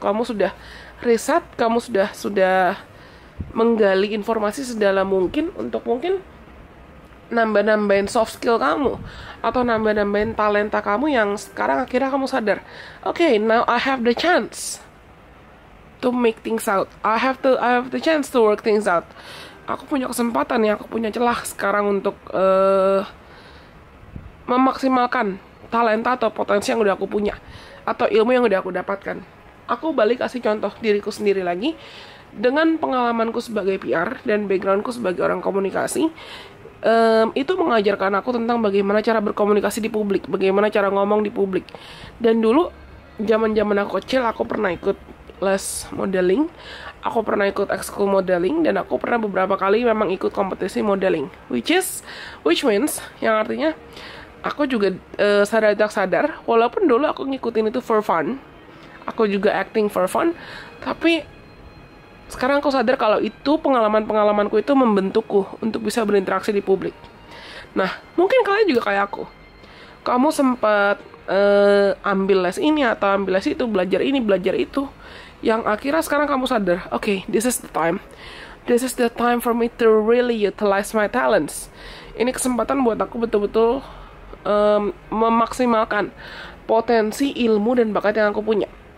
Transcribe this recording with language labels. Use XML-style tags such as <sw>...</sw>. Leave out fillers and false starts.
<id>Kamu sudah riset, kamu sudah menggali informasi sedalam mungkin untuk mungkin nambah-nambahin soft skill kamu atau nambah-nambahin talenta kamu yang sekarang akhirnya kamu sadar,</id> <en>okay, now I have the chance to make things out. I have the chance to work things out.</en> <id>Aku punya kesempatan ya, aku punya celah sekarang untuk memaksimalkan talenta atau potensi yang udah aku punya atau ilmu yang udah aku dapatkan. Aku balik kasih contoh diriku sendiri lagi dengan pengalamanku sebagai PR dan backgroundku sebagai orang komunikasi. Itu mengajarkan aku tentang bagaimana cara berkomunikasi di publik, bagaimana cara ngomong di publik. Dan dulu zaman aku kecil, aku pernah ikut les modeling, aku pernah ikut ekskul modeling, dan aku pernah beberapa kali memang ikut kompetisi modeling,</id> <en>which means</en> <id>yang artinya aku juga sadar tak sadar, walaupun dulu aku ngikutin itu</id> <en>for fun,</en> <id>aku juga</id> <en>acting for fun,</en> <id>tapi sekarang aku sadar kalau itu pengalamanku itu membentukku untuk bisa berinteraksi di publik. Nah, mungkin kalian juga kayak aku. Kamu sempat ambil les ini atau ambil les itu, belajar ini, belajar itu, yang akhirnya sekarang kamu sadar,</id> <en>okay, this is the time. This is the time for me to really utilize my talents.</en> <id>Ini kesempatan buat aku betul-betul memaksimalkan potensi ilmu dan bakat yang aku punya.</id>